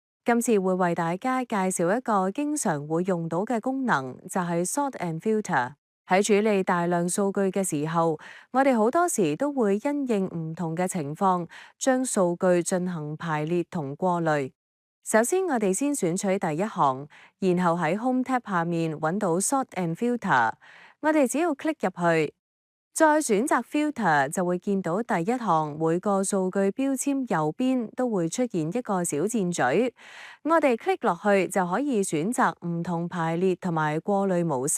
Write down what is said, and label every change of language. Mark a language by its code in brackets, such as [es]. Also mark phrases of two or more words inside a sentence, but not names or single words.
[yue] 今次會為大家介紹一個經常會用到嘅功能，就係 [en] sort and filter。 [yue] 喺處理大量數據嘅時候，我哋好多時都會因應唔同嘅情況，將數據進行排列同過濾。首先，我哋先選取第一行，然後喺 [en] Home tab [yue] 下面揾到 [en] Sort and Filter， [yue] 我哋只要 click 入去，再選擇 Filter 就會見到第一行每個數據標籤右邊都會出現一個小箭嘴，我哋 click 落去就可以選擇唔同排列同埋過濾模式。